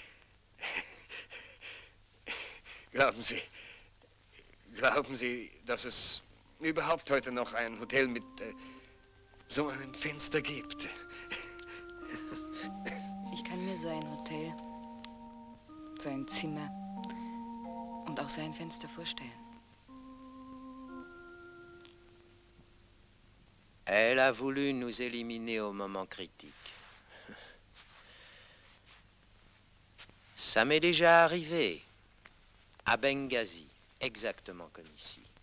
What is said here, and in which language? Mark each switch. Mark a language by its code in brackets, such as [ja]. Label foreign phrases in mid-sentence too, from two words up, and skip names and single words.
[de] Glauben Sie, dass es überhaupt heute noch ein Hotel mit so einem Fenster gibt? Ich kann mir so ein Hotel, so ein Zimmer und auch so ein Fenster vorstellen. [fr] Elle a voulu nous éliminer au moment critique. Ça m'est déjà arrivé, à Benghazi, exactement comme ici.